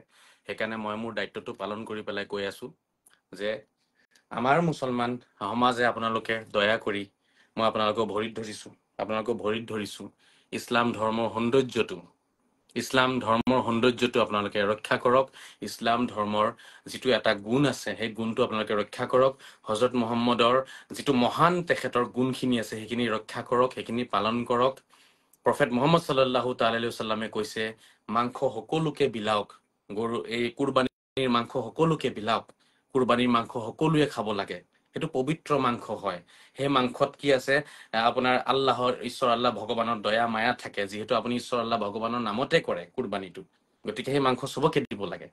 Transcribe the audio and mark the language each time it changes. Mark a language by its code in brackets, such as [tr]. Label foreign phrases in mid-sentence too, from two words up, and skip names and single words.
[as] সেইকাৰণে মই মোৰ দায়িত্বটো পালন কৰি পেলাই কৈ আছো যে আমাৰ মুছলমান সমাজে আপোনালোকে দয়া কৰি, মই আপোনালোকক ভৰিত ধৰিছো, ইছলাম ধৰ্মৰ সৌন্দৰ্যটো আপোনালোকে ৰক্ষা কৰক। ইছলাম ধৰ্মৰ যিটো এটা গুণ আছে, সেই গুণটো আপোনালোকে ৰক্ষা কৰক। হজৰত মুহাম্মদৰ যিটো মহান তেখেতৰ গুণখিনি আছে, সেইখিনি ৰক্ষা কৰক, সেইখিনি পালন কৰক। প্ৰফেট মুহাম্মদ [ar] صلى الله تعالى عليه وسلم [as] কৈছে, মাংস সকলোকে বিলাওক, গৰু এই কুৰবানীৰ মাংস সকলোকে বিলাওক, কুৰবানীৰ মাংস সকলোৱে খাব লাগে, সেইটো পবিত্ৰ মাংস হয়। সেই মাংসত কি আছে, আপোনাৰ ঈশ্বৰ আল্লাহ ভগৱানৰ দয়া মায়া থাকে, যিহেতু আপুনি ঈশ্বৰ আল্লাহ ভগৱানৰ নামতে কৰে কুৰবানীটো, গতিকে সেই মাংস চবকে দিব লাগে।